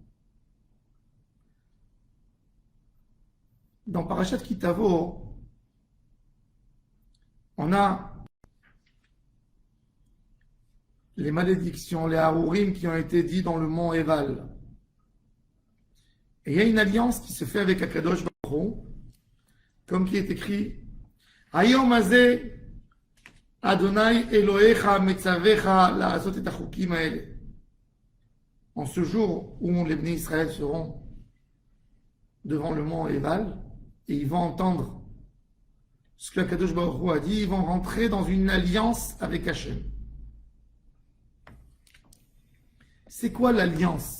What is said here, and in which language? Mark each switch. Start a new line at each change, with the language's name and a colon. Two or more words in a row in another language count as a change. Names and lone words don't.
French: Dans Parashat Kitavo, on a les malédictions, les harourim qui ont été dit dans le mont Eval. Et il y a une alliance qui se fait avec
Hebrew: הקדוש ברוך הוא,
French: comme qui est écrit
Hebrew: היום הזה ה' אלהיך מצוך לעשות את החקים האלה.
French: En ce jour où les
Hebrew: בני ישראל
French: seront devant le mont Eval et ils vont entendre ce que
Hebrew: הקדוש ברוך הוא
French: a dit, ils vont rentrer dans une alliance avec Hachem. C'est quoi l'alliance?